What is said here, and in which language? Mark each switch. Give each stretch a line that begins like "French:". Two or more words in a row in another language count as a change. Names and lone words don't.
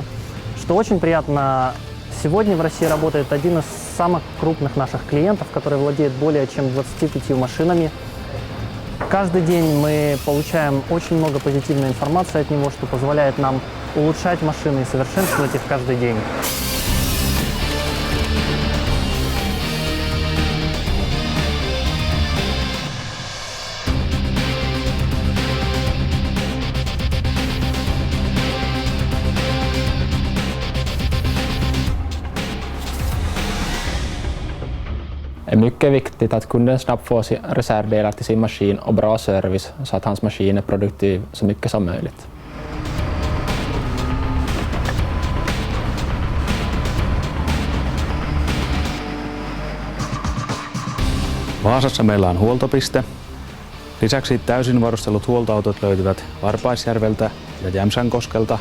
Russian: Что очень приятно, сегодня в России работает один из самых крупных наших клиентов, который владеет более чем 25 машинами. Каждый день мы получаем очень много позитивной информации от него, что позволяет нам улучшать машины и совершенствовать их каждый день.
Swedish: Det är mycket viktigt att kunden snabbt får reservdelar till sin maskin och bra service så att hans maskin är produktiv så mycket som möjligt.
Finnish: Vaasassa meillä on huoltopiste. Lisäksi täysin varustellut huoltoautot löytyvät Varpaisjärveltä ja Jämsänkoskelta.